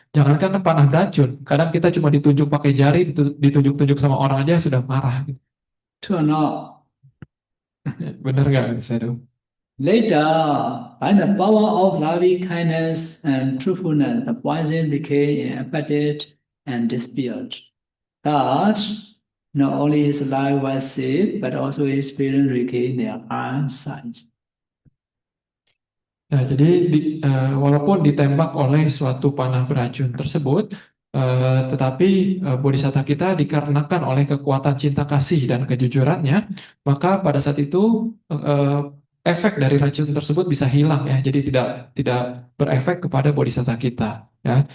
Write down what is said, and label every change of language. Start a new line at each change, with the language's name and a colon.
Indonesian: Jangankan panah beracun, kadang kita cuma ditunjuk pakai jari, ditunjuk-tunjuk sama orang aja sudah marah.
English: True or not?
Indonesian: Benar nggak saya tahu?
English: Later, by the power of loving kindness and truthfulness, the poison became abated and disappeared. Thus, not only his life was saved, but also his parents regained their eyesight.
Indonesian: Nah, jadi walaupun ditembak oleh suatu panah beracun tersebut, tetapi bodhisatta kita dikarenakan oleh kekuatan cinta kasih dan kejujurannya, maka pada saat itu efek dari racun tersebut bisa hilang ya. Jadi tidak berefek kepada bodhisatta kita ya.